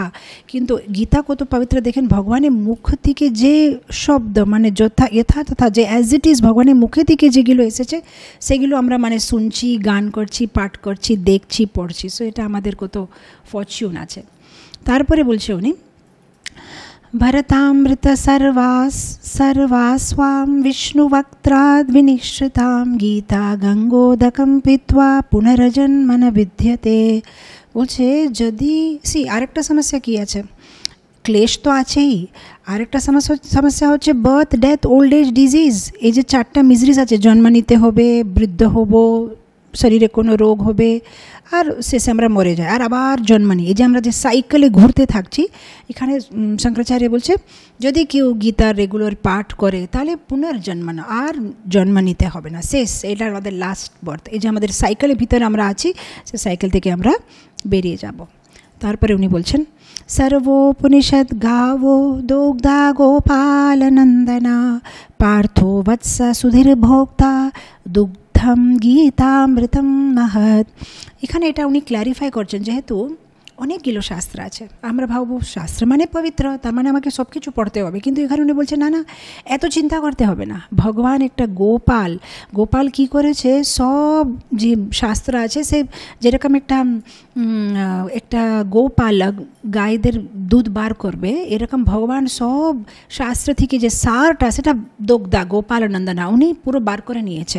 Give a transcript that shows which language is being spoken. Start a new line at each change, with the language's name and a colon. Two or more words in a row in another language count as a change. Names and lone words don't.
Bangla: কিন্তু গীতা কত পবিত্র দেখেন, ভগবানের মুখ থেকে যে শব্দ, মানে যথা তথা যে
English: as it is
Bangla: ভগবানের মুখে থেকে যেগুলো এসেছে, সেগুলো আমরা মানে শুনছি, গান করছি, পাঠ করছি, দেখছি, পড়ছি। সো এটা আমাদের কত ফরচুন আছে। তারপরে বলছে উনি ভরতামৃত
Sanskrit: सर्वास्वां विष्णुवक्त्राद् विनिश्रितां गीता गंगोदकं पीत्वा पुनर्जन्म न विद्यते।
Bangla: বলছে যদি আরেকটা সমস্যা কি আছে, ক্লেশ তো আছেই, আরেকটা সমস্যা হচ্ছে
English: birth, death, old age, disease.
Bangla: এই যে 4টা মিজরিজ আছে, জন্ম নিতে হবে, বৃদ্ধ হব, শরীরে কোনো রোগ হবে, আর শেষে আমরা মরে যাই, আর আবার জন্ম নিই। এই যে আমরা যে সাইকেলে ঘুরতে থাকছি, এখানে শঙ্করাচার্য বলছে যদি কেউ গীতার রেগুলার পাঠ করে, তাহলে পুনর্জন্ম না, আর জন্ম নিতে হবে না, শেষ। এটা আমাদের
English: last birth.
Bangla: এই যে আমাদের সাইকেলের ভিতরে আমরা আছি, সে সাইকেল থেকে আমরা বেরিয়ে যাব। তারপরে উনি বলছেন
Sanskrit: सर्वोपनिषद गावो दोग्धा गोपाल नंदना पार्थो वत्स सुधीर भोक्ता दुग्धम गीतामृतम महत्।
Bangla: এখানে এটা উনি ক্ল্যারিফাই করছেন, যেহেতু অনেকগুলো শাস্ত্র আছে, আমরা ভাববো শাস্ত্র মানে পবিত্র, তার মানে আমাকে সব কিছু পড়তে হবে। কিন্তু এখানে উনি বলছেন না, এত চিন্তা করতে হবে না। ভগবান একটা গোপাল কি করেছে, সব যে শাস্ত্র আছে, সে যেরকম একটা গোপালক গাইদের দুধ বার করবে, এরকম ভগবান সব শাস্ত্র থেকে যে সারটা, সেটা
Sanskrit: দোগ্ধা গোপাল নন্দনা
Bangla: উনি পুরো বার করে নিয়েছে।